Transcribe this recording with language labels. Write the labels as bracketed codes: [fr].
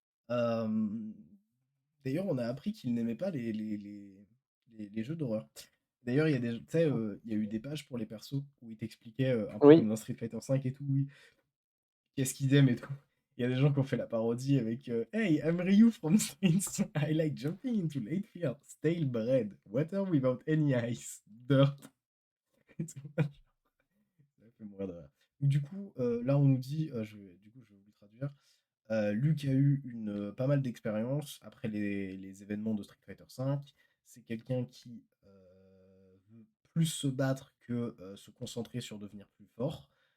[fr] Euh, D'ailleurs, on a appris qu'il n'aimait pas les jeux d'horreur. D'ailleurs, tu sais, il y a eu des pages pour les persos où il t'expliquait un peu Oui, comme dans Street Fighter V et tout, oui, qu'est-ce qu'ils aiment et tout. Il y a des gens qui ont fait la parodie avec [en] Hey, I'm Ryu from Streets. I like jumping into late field, stale bread, water without any ice, dirt. [fr] Ça fait mourir de rire. Du coup, là, on nous dit, du coup, je vais vous le traduire. Luke a eu pas mal d'expérience après les événements de Street Fighter V. C'est quelqu'un qui veut plus se battre que se concentrer sur devenir plus fort.